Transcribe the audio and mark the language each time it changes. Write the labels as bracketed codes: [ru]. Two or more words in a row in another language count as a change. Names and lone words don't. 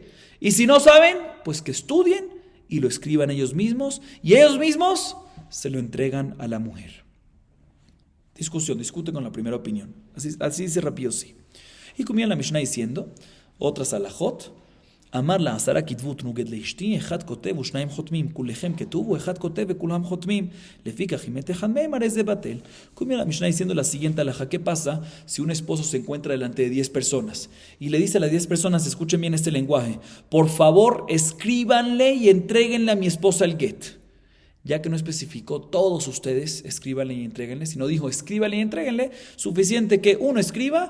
[es] Y si no saben, pues que estudien y lo escriban ellos mismos, y ellos mismos se lo entregan a la mujer. Discuten con la primera opinión. Así dice Rabbi Yossi. Y comienza la Mishnah diciendo, otras alajot, [he] אמר לה 10 כתבו תנוגד לאשתי, אחד כותב ושניים חותמים, כולכם כתוב ואחד כותב וכולם חותמים, לפי כך אם מת אחד מהם הרי זה בטל. [es] Como la Mishnah diciendo la siguiente alajá, ¿qué pasa si un esposo se encuentra delante de 10 personas y le dice a las 10 personas, escuchen bien este lenguaje, por favor escríbanle y entréguenle a mi esposa el get? Ya que no especificó todos ustedes, escríbanle y entréguenle, sino dijo escríbanle y entréguenle, suficiente que uno escriba.